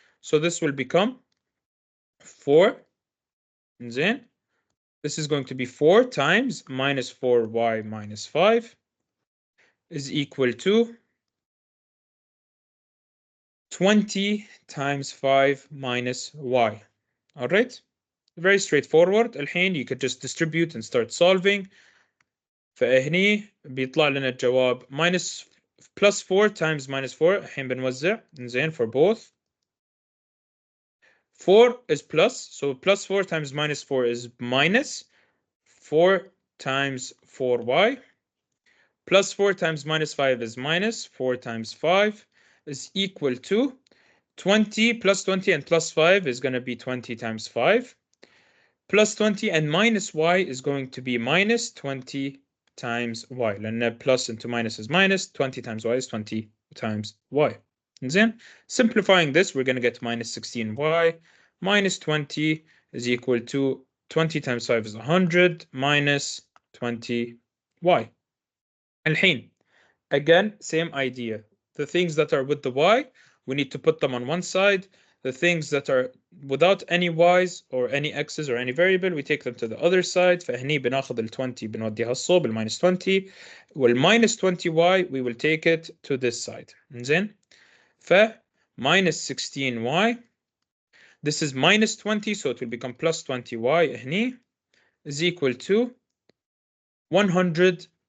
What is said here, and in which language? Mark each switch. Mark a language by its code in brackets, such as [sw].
[en] So this will become 4. And then this is going to be 4 times minus 4y minus 5 is equal to 20 times 5 minus y. All right, very straightforward. [ar] الحين [en] you could just distribute and start solving. [ar] فهني بيطلع لنا الجواب [en] minus plus 4 times minus 4. [ar] الحين بنوزع زين [en] for both. 4 is plus, so plus 4 times minus 4 is minus 4 times 4y. Plus 4 times minus 5 is minus 4 times 5 is equal to 20 plus 20 and plus 5 is going to be 20 times 5. Plus 20 and minus y is going to be minus 20 times y. [ar] لأن [en] plus into minus is minus, 20 times y is 20 times y. And then simplifying this, we're going to get minus 16y minus 20 is equal to 20 times 5 is 100 minus 20y. [ar] الحين, [en] again, same idea. The things that are with the y, we need to put them on one side. The things that are without any y's or any x's or any variable, we take them to the other side. [ar] فهني بناخذ ال 20 بنوديها الصوب ال minus 20. وال [en] minus 20y, we will take it to this side. [ar] زين. ف [en] minus 16y, this is minus 20, so it will become plus 20y [ar] هني [en] is equal to 100.